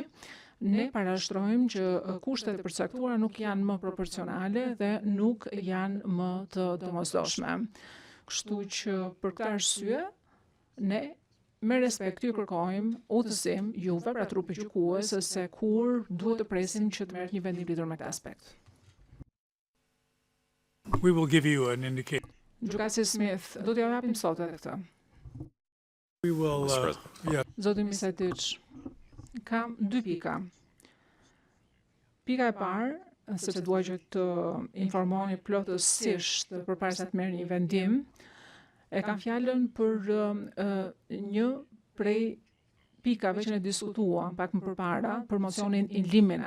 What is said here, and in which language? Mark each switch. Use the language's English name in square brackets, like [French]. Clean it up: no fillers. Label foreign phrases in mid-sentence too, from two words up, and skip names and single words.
[Albanian] Ne parashtrojmë që kushtet e përcaktuara nuk janë më proporcionale dhe nuk janë më të domosdoshme. Kështu që për këtë arsye ne me respekt ju kërkojmë udhëzim juve pra trupi gjykues se kur duhet të presim që të merret një vendim lidhur me këtë aspekt. [English] We will give you an indication. [Albanian] Gjykatësi Smith, do t'ja japim sot edhe këtë. [English] We will, [Albanian] Zoti Misetiç, kam 2 pika. Pika e parë, sepse dua që të informoni plotësisht përpara se të merrni një vendim, e kam fjalën për një prej pikave që ne diskutuam pak më përpara për mocionin [Latin] in limine.